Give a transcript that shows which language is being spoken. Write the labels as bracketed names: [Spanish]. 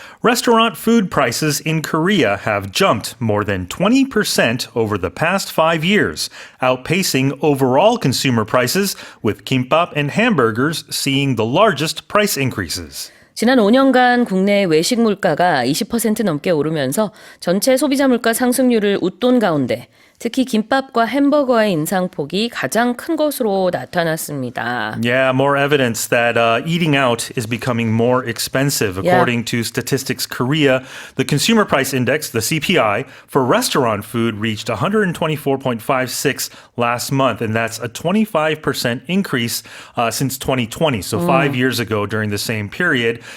[English] Restaurant food prices in Korea have jumped more than 20% over the past 5 years, outpacing overall consumer prices, with kimbap and hamburgers seeing the largest price increases. [Korean] 지난 5년간 국내 외식 물가가 20% 넘게 오르면서 전체 소비자 물가 상승률을 웃돈 가운데 특히 김밥과 햄버거의 인상폭이 가장 큰 것으로 나타났습니다. [English] Yeah, more evidence that eating out is becoming more expensive. According to Statistics Korea, the Consumer Price Index, the CPI, for restaurant food reached 124.56 last month, and that's a 25% increase since 2020, so 5 years ago during the same period.